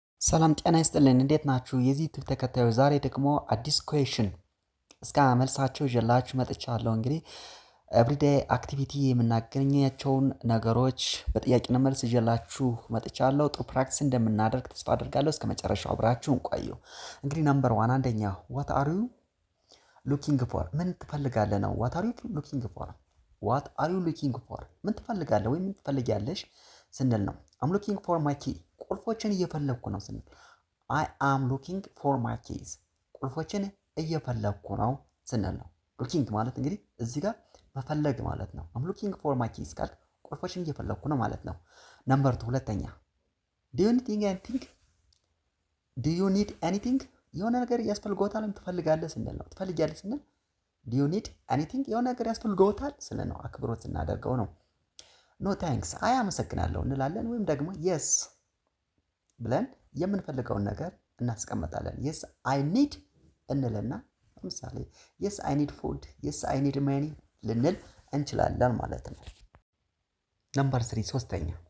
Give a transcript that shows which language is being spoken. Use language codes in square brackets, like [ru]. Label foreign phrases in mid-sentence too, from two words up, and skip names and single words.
[am] ሰላም ጤና ይስጥልን እንዴት ናችሁ? የዚህ ዩቲዩብ ተከታዮች ዛሬ ደግሞ አዲስ ኩዌሽን እስከ መልሳቸው ይዤላችሁ መጥቻለሁ። እንግዲህ [en] everyday activity [am] የምናገኛቸውን ነገሮች በጥያቄና መልስ ይዤላችሁ መጥቻለሁ። ጥሩ ፕራክቲስ እንደምናደርግ ተስፋ አደርጋለሁ። እስከ መጨረሻው አብራችሁን ቆዩ። እንግዲህ ነምበር 1 አንደኛ [en] what are you looking for? [am] ምን ትፈልጋለህ ነው። [en] what are you looking for? what are you looking for? [am] ምን ትፈልጋለህ ወይም ምን ትፈልጊያለሽ ስንል ነው። [en] I'm looking for my key [am] ቁልፎችን እየፈለኩ ነው ስንል [en] I am looking for my keys [am] ቁልፎችን እየፈለኩ ነው ስንል ነው። looking ማለት እንግዲህ እዚህ ጋር መፈለግ ማለት ነው። [en] I'm looking for my keys [am] ካል ቁልፎችን እየፈለኩ ነው ማለት ነው። ነምበር 2 ሁለተኛ [en] do you need anything? do you need anything? [am] የሆነ ነገር ያስፈልገውታል ትፈልጋለህ ስንል ነው። ትፈልጊያለሽ ስንል [en] do you need anything? [am] የሆነ ነገር ያስፈልገውታል ስንል ነው። አክብሮት እናደርገው ነው። [en] no thanks [am] አይ አመሰግናለሁ እንላለን። ወይም ደግሞ የስ ብለን የምንፈልገውን ነገር እናስቀምጣለን። [en] yes I need [am] እንልና ለምሳሌ [en] yes I need food yes I need money [am] ልንል እንችላለን ማለት ነው። ነምበር 3 ሶስተኛ